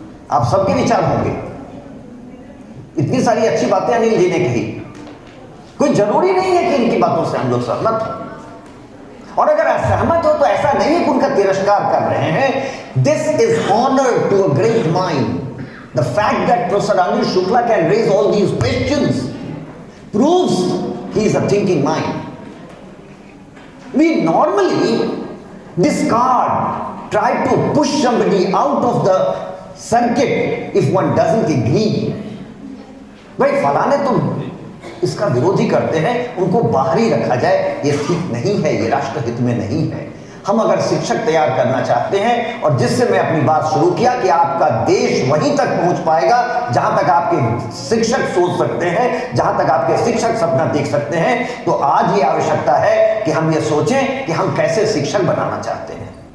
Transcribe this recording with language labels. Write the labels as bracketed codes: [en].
[hi] आप सबके विचार होंगे। इतनी सारी अच्छी बातें अनिल जी ने कही, कोई जरूरी नहीं है कि इनकी बातों से हम लोग सहमत हो, और अगर असहमत हो तो ऐसा नहीं है कि उनका तिरस्कार कर रहे हैं। [en] This is honour to a great mind. The fact that professor Anil Shukla can raise all these questions proves he is a thinking mind. We normally discard, try to push somebody out of the circuit if one doesn't agree. [hi] भाई फलाने तो इसका विरोधी करते हैं, उनको बाहर ही रखा जाए, ये ठीक नहीं है, ये राष्ट्र हित में नहीं है। हम अगर शिक्षक तैयार करना चाहते हैं, और जिससे मैं अपनी बात शुरू किया कि आपका देश वहीं तक पहुंच पाएगा जहां तक आपके शिक्षक सोच सकते हैं, जहां तक आपके शिक्षक सपना देख सकते हैं, तो आज ये आवश्यकता है कि हम ये सोचें कि हम कैसे शिक्षक बनाना चाहते हैं।